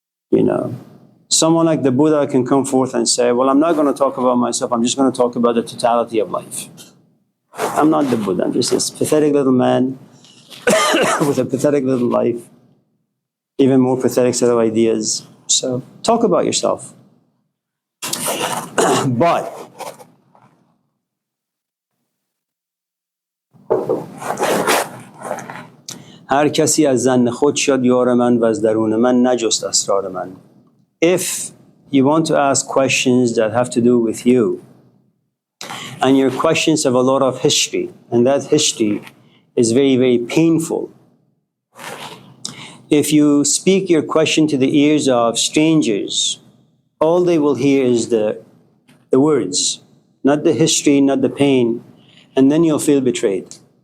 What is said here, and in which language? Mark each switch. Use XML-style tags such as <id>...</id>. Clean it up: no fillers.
<en>You know, someone like the Buddha can come forth and say, well, I'm not going to talk about myself. I'm just going to talk about the totality of life. I'm not the Buddha. I'm just this pathetic little man with a pathetic little life, even more pathetic set of ideas. So talk about yourself.</en> <fa>But هر کسی از ظن خود شد یار من و از درون من نجست اسرار من.</fa> <en>If you want to ask questions that have to do with you, and your questions have a lot of history, and that history is very, very painful. If you speak your question to the ears of strangers, all they will hear is the words, not the history, not the pain, and then you'll feel betrayed.</en>